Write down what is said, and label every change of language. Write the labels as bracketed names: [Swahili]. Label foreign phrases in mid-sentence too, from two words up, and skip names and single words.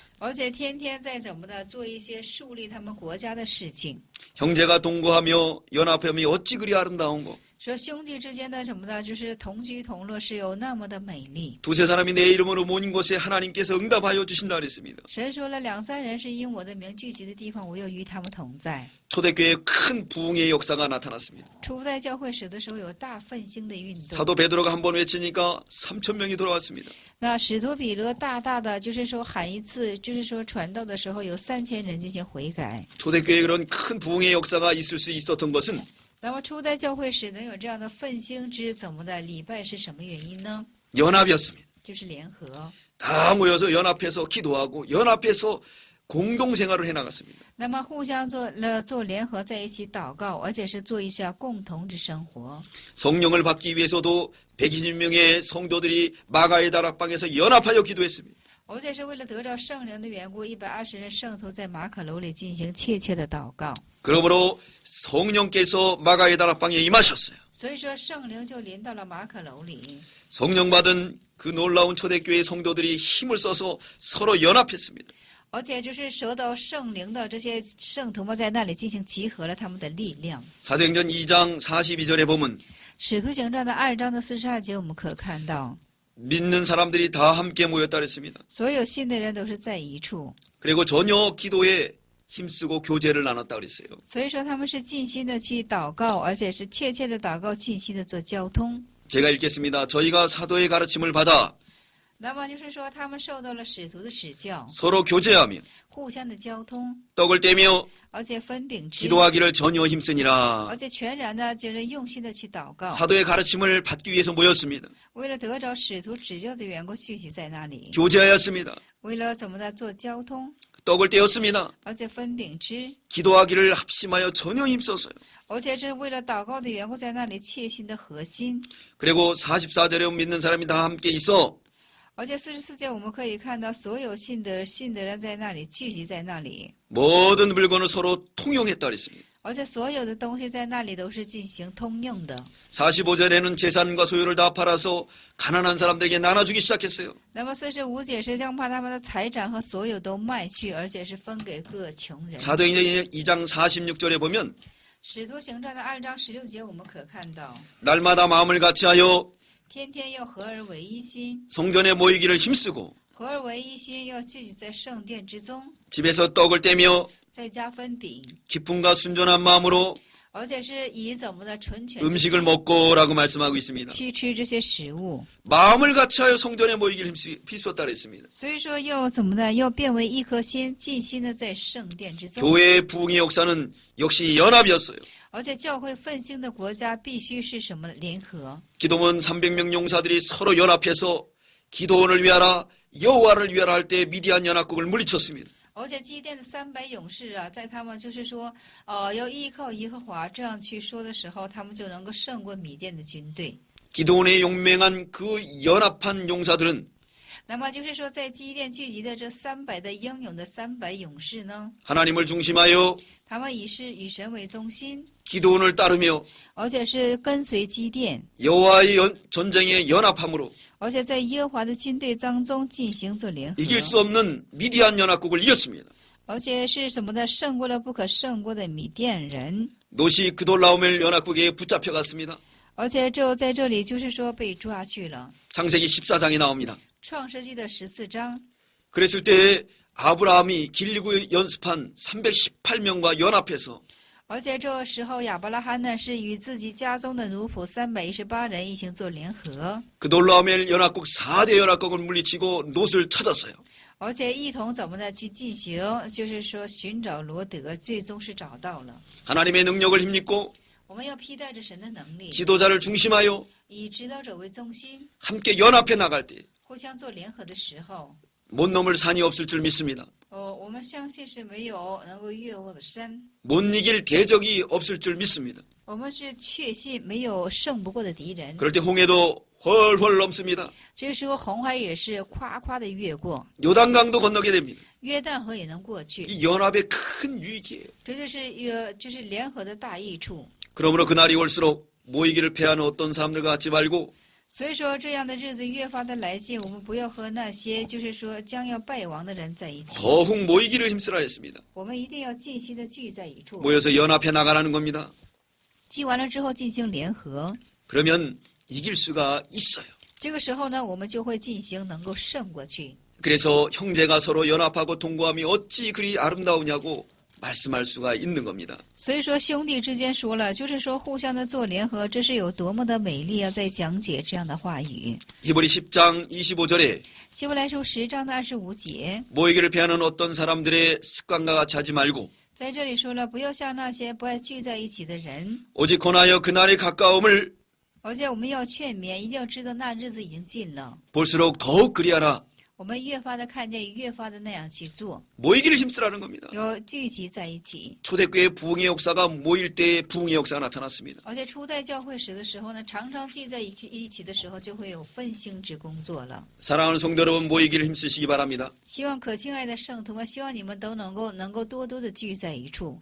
[Chinese] 而且天天在怎么的做一些树立他们国家的事情。 [Korean] 형제가 동거하며 연합하며 어찌 그리 아름다운고. [Chinese] 说兄弟之间的什么的，就是同居同乐是有那么的美丽。 [Korean] 두세 사람이 내 이름으로 모인 곳에 하나님께서 응답하여 주신다 그랬습니다. [Chinese] 神说了2、3人是因我的名聚集的地方，我要与他们同在。 [Korean] 초대교회에 큰 부흥의 역사가 나타났습니다. [Chinese] 初代教会史的时候有大奋兴的运动。 [Korean] 사도 베드로가 한 번 외치니까 3,000명이 돌아왔습니다. [Chinese] 那使徒彼得大大的就是说喊一次，就是说传道的时候有3000人进行悔改。 [Korean] 초대교회에 그런 큰 부흥의 역사가 있을 수 있었던 것은 [Chinese] 那么初代教会史能有这样的奋兴之怎么的礼拜是什么原因呢？ [Korean] 연합이었습니다. [Chinese] 就是联合。 [Korean] 다 모여서 연합해서 기도하고 연합해서 공동생활을 해나갔습니다. [Chinese] 那么互相做联合在一起祷告，而且是做一下共同之生活。 [Korean] 성령을 받기 위해서도 120명의 성도들이 마가의 다락방에서 연합하여 기도했습니다. [Chinese] 而且是为了得着圣灵的缘故，120人圣徒在马可楼里进行切切的祷告。 [Korean] 그러므로 성령께서 마가의 다락방에 임하셨어요. [Chinese] 所以说圣灵就临到了马可楼里。 [Korean] 성령 받은 그 놀라운 초대교회 성도들이 힘을 써서 서로 연합했습니다. [Chinese] 而且就是受到圣灵的这些圣徒们在那里进行集合了他们的力量。 [Korean] 사도행전 2장 42절에 보면 [Chinese] 使徒行传的2章的42节，我们可看到 [Korean] 믿는 사람들이 다 함께 모였다 그랬습니다. [Chinese] 所有信的人都是在一处， [Korean] 그리고 전혀 기도에 힘쓰고 교제를 나눴다 그랬어요. [Chinese] 所以说他们是尽心的去祷告，而且是切切的祷告，尽心的做交通。 [Korean] 제가 읽겠습니다. 저희가 사도의 가르침을 받아 [Chinese] 那么就是说，他们受到了使徒的指教， [Korean] 서로 교제하며 [Chinese] 互相的交通， [Korean] 떡을 떼며 [Chinese] 而且分饼吃， [Korean] 기도하기를 전혀 힘쓰니라. [Chinese] 而且全然的就是用心的去祷告， [Korean] 사도의 가르침을 받기 위해서 모였습니다. [Chinese] 为了得着使徒指教的缘故聚集在那里， [Korean] 교제하였습니다. [Chinese] 为了怎么的做交通， [Korean] 떡을 떼었습니다. [Chinese] 而且分饼吃， [Korean] 기도하기를 합심하여 전혀 힘썼어요. [Chinese] 而且是为了祷告的缘故在那里切心的核心。 [Korean] 그리고 44절에 믿는 사람이 다 함께 있어 [Chinese] 而且44节我们可以看到，所有信的人在那里聚集在那里， [Korean] 모든 물건을 서로 통용했다 그랬습니다. [Chinese] 而且所有的东西在那里都是进行通用的。 [Korean] 45절에는 재산과 소유를 다 팔아서 가난한 사람들에게 나눠주기 시작했어요. [Chinese] 那么45节是将把他们的财产和所有都卖去，而且是分给各穷人。 [Korean] 사도행전 2장 46절에 보면 [Chinese] 使徒行传的2章16节我们可看到， [Korean] 날마다 마음을 같이하여 [Chinese] 天天要合而为一心， [Korean] 성전에 모이기를 힘쓰고 [Chinese] 合而为一心要聚集在圣殿之中， [Korean] 집에서 떡을 떼며 [Chinese] 在家分饼， [Korean] 기쁨과 순전한 마음으로 [Chinese] 而且是以怎么的纯全 [Korean] 음식을 먹고라고 말씀하고 있습니다. [Chinese] 去吃这些食物。 [Korean] 마음을 같이하여 성전에 모이기를 힘썼다 그랬습니다. [Chinese] 所以说要怎么的，要变为一颗心，尽心的在圣殿之中。 [Korean] 교회의 부흥의 역사는 역시 연합이었어요. [Chinese] 而且教会奋兴的国家必须是什么联合？ [Korean] 기도원 300명 용사들이 서로 연합해서 기도원을 위하라 여호와를 위하라 할 때 미디안 연합국을 물리쳤습니다. [Chinese] 而且基甸的300勇士啊，在他们就是说，要依靠耶和华这样去说的时候，他们就能够胜过米甸的军队。 [Korean] 기도원에 용맹한 그 연합한 용사들은 [Chinese] 那么就是说，在基甸聚集的这300的英勇的300勇士呢， [Korean] 하나님을 중심하여 [Chinese] 他们以神为中心， [Korean] 기도원을 따르며 [Chinese] 而且是跟随基甸， [Korean] 여호와의 전쟁에 연합함으로 [Chinese] 而且在耶和华的军队当中进行做联合， [Korean] 이길 수 없는 미디안 연합국을 이겼습니다. [Chinese] 而且是什么的，胜过了不可胜过的米甸人， [Korean] 노시 그돌라오멜 연합국에 붙잡혀갔습니다. [Chinese] 而且就在这里就是说被抓去了。 [Korean] 창세기 14장에 나옵니다. [Chinese] 创世纪的14章， [Korean] 그랬을 때 아브라함이 길리고 연습한 318명과 연합해서 [Chinese] 而且这时候亚伯拉罕呢是与自己家中的奴仆318人一起做联合， [Korean] 그돌라오멜 연합국 4대 연합국을 물리치고 롯을 찾았어요. [Chinese] 而且一同怎么的去进行，就是说寻找罗德，最终是找到了。 [Korean] 하나님의 능력을 힘입고 [Chinese] 我们要披戴着神的能力， [Korean] 지도자를 중심하여 [Chinese] 以指导者为中心， [Korean] 함께 연합해 나갈 때 못 [Chinese] 互相做联合的时候， [Korean] 넘을 산이 없을 줄 믿습니다. [Chinese] 我们相信是没有能够越过的山， [Korean] 못 이길 대적이 없을 줄 믿습니다. [Chinese] 我们是确信没有胜不过的敌人。 [Korean] 그럴 때 홍해도 훨훨 넘습니다. [Chinese] 这个时候红海也是夸夸的越过， [Korean] 요단강도 건너게 됩니다. [Chinese] 约旦河也能过去， [Korean] 이 연합의 큰 유익이에요. [Chinese] 这就是联合的大益处。 [Korean] 그러므로 그날이 올수록 모이기를 패하는 어떤 사람들과 같지 말고 [Chinese] 所以说，这样的日子越发的来近，我们不要和那些就是说将要败亡的人在一起， [Korean] 더욱 모이기를 힘쓰라 했습니다. [Chinese] 我们一定要尽心的聚在一处， [Korean] 모여서 연합해 나가라는 겁니다. [Chinese] 聚完了之后进行联合， [Korean] 그러면 이길 수가 있어요. [Chinese] 这个时候呢，我们就会进行能够胜过去。 [Korean] 그래서 형제가 서로 연합하고 동거함이 어찌 그리 아름다우냐고 말씀할 수가 있는 겁니다. [Chinese] 所以说，兄弟之间说了，就是说互相的做联合，这是有多么的美丽啊！在讲解这样的话语。 [Korean] 히브리 10장 25절에 [Chinese] 希伯来书10章的25节， [Korean] 모이기를 패하는 어떤 사람들의 습관과 같이 하지 말고 [Chinese] 在这里说了，不要像那些不爱聚在一起的人， [Korean] 오직 권하여 그날의 가까움을 [Chinese] 而且我们要劝勉，一定要知道那日子已经近了。 [Korean] 볼수록 더욱 그리하라. [Chinese] 我们越发的看见，越发的那样去做， [Korean] 모이기를 힘쓰라는 겁니다. [Chinese] 要聚集在一起。 [Korean] 초대교회 부흥의 역사가 모일 때의 부흥의 역사가 나타났습니다. [Chinese] 而且初代教会史的时候呢，常常聚在一起的时候，就会有奋兴之工作了。 [Korean] 사랑하는 성도 여러분, 모이기를 힘쓰시기 바랍니다. [Chinese] 希望可亲爱的圣徒们，希望你们都能够多多的聚在一处，